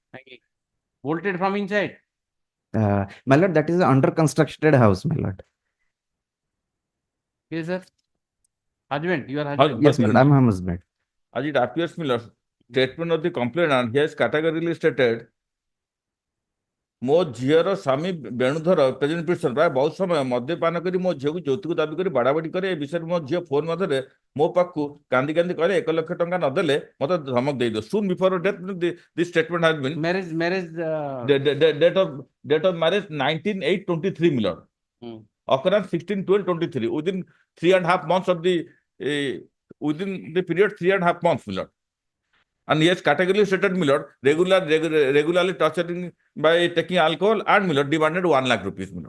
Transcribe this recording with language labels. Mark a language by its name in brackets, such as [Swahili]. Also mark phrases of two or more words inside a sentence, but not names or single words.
[English] Hanging. Bolted from inside? My lord, that is an under constructed house, my lord. Yes, sir. Husband, you are husband? Yes, my lord, I'm husband. As it appears, my lord, statement of the complainant, he has categorically stated [Odia] ମୋ ଝିଅର ସ୍ୱାମୀ ବେଣୁଧର [English] present petition [Odia] ପ୍ରାୟ ବହୁତ ସମୟ ମଦ୍ୟପାନ କରି ମୋ ଝିଅକୁ ଯୌତୁକ ଦାବି କରି ବାଡ଼ାବାଡ଼ି କରେ। ଏ ବିଷୟରେ ମୋ ଝିଅ ଫୋନ ମଧ୍ୟରେ ମୋ ପାଖକୁ କାନ୍ଦି କାନ୍ଦି କହିଲେ 1 ଲକ୍ଷ ଟଙ୍କା ନଦେଲେ ମତେ ଧମକ ଦେଇଦିଅ। [English] soon before death this statement has been date of marriage 19/8/23 my lord. Occurrence 16/12/23 within 3.5 months of the within the period 3.5 months my lord. And yes, categorically stated my lord, regularly torturing by taking alcohol and my lord demanded 1 lakh rupees my lord.